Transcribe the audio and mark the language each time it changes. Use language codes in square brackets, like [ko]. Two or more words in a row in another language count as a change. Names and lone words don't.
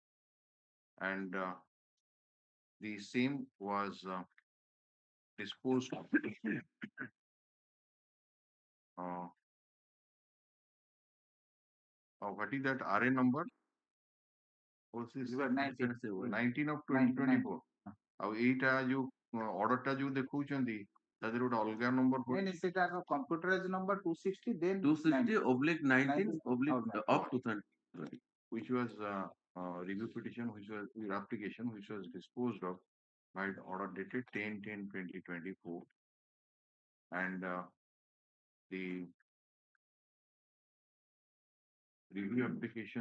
[en] And the same was disposed uh, what is that RA number? What's this? You were 19. 19 of 19, 2024. [or] ଆଉ ଏଇଟା ଯୋଉ ଅର୍ଡରଟା ଯୋଉ ଦେଖଉଛନ୍ତି ତା ଦେହରେ ଗୋଟେ ଅଲଗା ନମ୍ବର [en] Then ସେଟା computerized number 260, then 260 oblique 19 19 oblique outline. of 2020. which was review petition, which was your application, which was disposed of by order dated 10/10/2024, and the review application